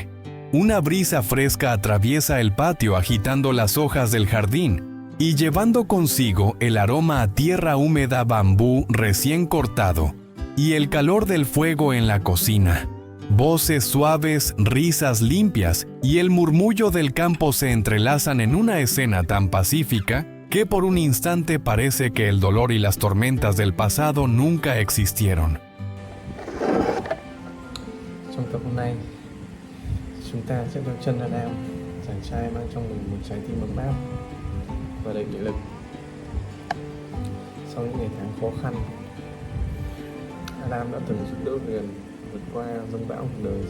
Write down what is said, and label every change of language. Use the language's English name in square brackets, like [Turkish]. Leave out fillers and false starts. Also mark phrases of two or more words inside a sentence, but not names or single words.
[Spanish] Una brisa fresca atraviesa el patio agitando las hojas del jardín y llevando consigo el aroma a tierra húmeda, bambú recién cortado y el calor del fuego en la cocina. Voces suaves, risas limpias y el murmullo del campo se entrelazan en una escena tan pacífica que por un instante parece que el dolor y las tormentas del pasado nunca existieron. [Vietnamese] Trong tập hôm nay, chúng ta sẽ theo chân Adam, chàng trai mang trong mình một trái tim ấm áp và đầy nghị lực. Sau những ngày tháng khó khăn, Adam đã từng giúp đỡ người gần vượt qua dông bão cuộc đời.